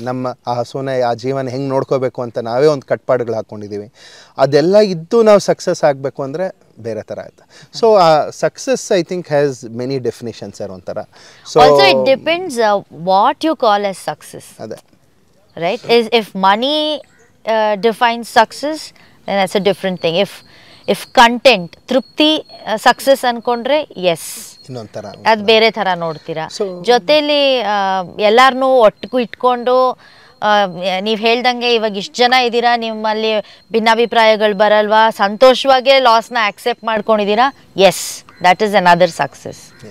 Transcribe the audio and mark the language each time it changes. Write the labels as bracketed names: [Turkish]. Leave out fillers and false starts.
[Kannada] ನಮ್ಮ ಆ ಹಸುನ ಆ ಜೀವನ ಹೆಂಗೆ ನೋಡ್ಕೋಬೇಕು ಅಂತ ನಾವೇ ಒಂದು ಕಟ್ಪಾಡುಗಳು ಹಾಕ್ಕೊಂಡಿದ್ದೀವಿ. ಅದೆಲ್ಲ ಇದ್ದು ನಾವು ಸಕ್ಸಸ್ ಆಗಬೇಕು ಅಂದರೆ ಬೇರೆ ಥರ ಆಯ್ತು. ಸೊ ಆ success [English] I think has many definitions [Kannada] sir ಒಂಥರ. So [English] Also it depends what you call as success. [Kannada] ಅದೇ [English] right. If money defines success, then that's a different thing. If content [Kannada] ತೃಪ್ತಿ ಸಕ್ಸಸ್ ಅನ್ಕೊಂಡ್ರೆ ಎಸ್, ಇನ್ನೊಂಥರ ಅದು ಬೇರೆ ಥರ ನೋಡ್ತೀರಾ. ಜೊತೆಲಿ ಎಲ್ಲಾರನ್ನೂ ಒಟ್ಟಿಗೂ ಇಟ್ಕೊಂಡು ನೀವು ಹೇಳ್ದಂಗೆ ಇವಾಗ ಇಷ್ಟು ಜನ ಇದ್ದೀರಾ, ನಿಮ್ಮಲ್ಲಿ ಭಿನ್ನಾಭಿಪ್ರಾಯಗಳು ಬರಲ್ವಾ, ಸಂತೋಷವಾಗೇ ಲಾಸ್ನ ಆಕ್ಸೆಪ್ಟ್ ಮಾಡ್ಕೊಂಡಿದ್ದೀರಾ, S, [English] That is another success.